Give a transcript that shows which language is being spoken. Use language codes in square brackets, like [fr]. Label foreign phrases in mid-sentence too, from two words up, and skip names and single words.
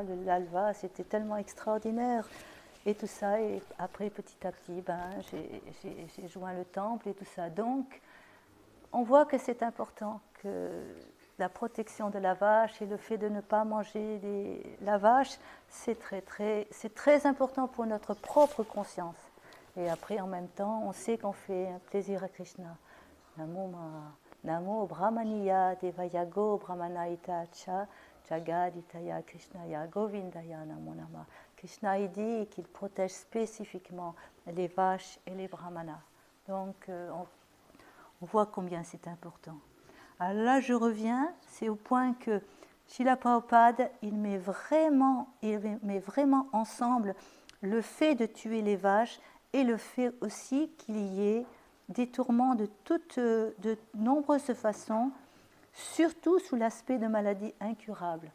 [fr] L'alva, c'était tellement extraordinaire. Et tout ça, et après, petit à petit, j'ai joint le temple et tout ça. Donc, on voit que c'est important que la protection de la vache et le fait de ne pas manger la vache, c'est très important pour notre propre conscience. Et après, en même temps, on sait qu'on fait un plaisir à Krishna. [sa] Namo Brahmaniya Devayago Brahmanaita Cha Jagaditaya Krishnaya Govindaya Namo Nama. [fr] Krishna il dit qu'il protège spécifiquement les vaches et les brahmanas. Donc, on voit combien c'est important. Alors là, je reviens, c'est au point que Srila Prabhupada, il met vraiment ensemble le fait de tuer les vaches et le fait aussi qu'il y ait des tourments de nombreuses façons, surtout sous l'aspect de maladies incurables.